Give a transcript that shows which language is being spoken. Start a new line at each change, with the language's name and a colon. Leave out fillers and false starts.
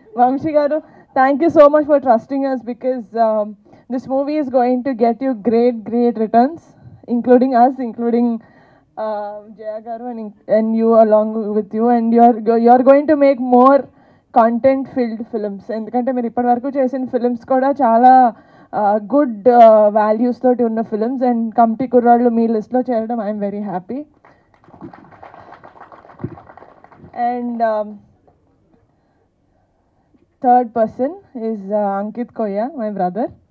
English: Vamshi garu, thank you so much for trusting us, because this movie is going to get you great returns, including us, including Jaya garu and you along with you, and you're going to make more content filled films.
Telugu: ఎందుకంటే మీరు ఇప్పటి వరకు చేసిన films కూడా చాలా good values తోటి ఉన్న films, and committee కుర్రాళ్ళు మీ లిస్ట్లో చేరడం
English: I'm very happy. And third person is Ankit Koya, my brother.